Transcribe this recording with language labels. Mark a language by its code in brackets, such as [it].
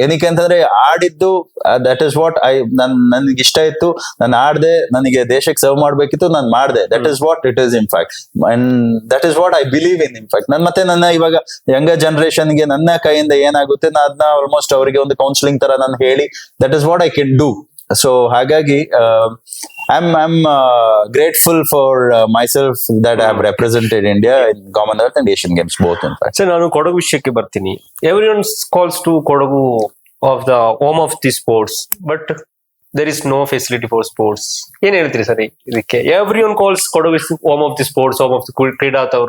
[kn] ಏನಕ್ಕೆ ಅಂತಂದ್ರೆ ಆಡಿದ್ದು [en] that is what [kn] ನನ್ಗೆ ಇಷ್ಟ ಇತ್ತು, ನಾನು ಆಡ್ದೆ, ನನಗೆ ದೇಶಕ್ಕೆ ಸರ್ವ್ ಮಾಡ್ಬೇಕಿತ್ತು, ನಾನು ಮಾಡ್ದೆ. [en] That is what it is in fact, and that is what I believe in in fact. [kn] ಮತ್ತೆ ನನ್ನ ಇವಾಗ ಯಂಗರ್ ಜನರೇಷನ್ಗೆ ನನ್ನ ಕೈಯಿಂದ ಏನಾಗುತ್ತೆ ನಾನು ಅದನ್ನ ಆಲ್ಮೋಸ್ಟ್ ಅವರಿಗೆ ಒಂದು ಕೌನ್ಸಿಲಿಂಗ್ ತರ ನಾನು ಹೇಳಿ, [en] That is what I can do. [kn] So ಹಾಗಾಗಿ [en] I'm grateful for myself that I have represented India in Commonwealth and Asian Games both in fact. [kn] Sir, ನಾನು ಕೊಡಗು ವಿಷಯಕ್ಕೆ ಬರ್ತೀನಿ. [en] Everyone calls to Kodagu of the home of the sports, but there is no facility for sports. [kn] ಏನ್ ಹೇಳ್ತೀರಿ sir ಇದಕ್ಕೆ? [en] Everyone calls Kodagu is home of the sports, home of the ಕ್ರೀಡಾ.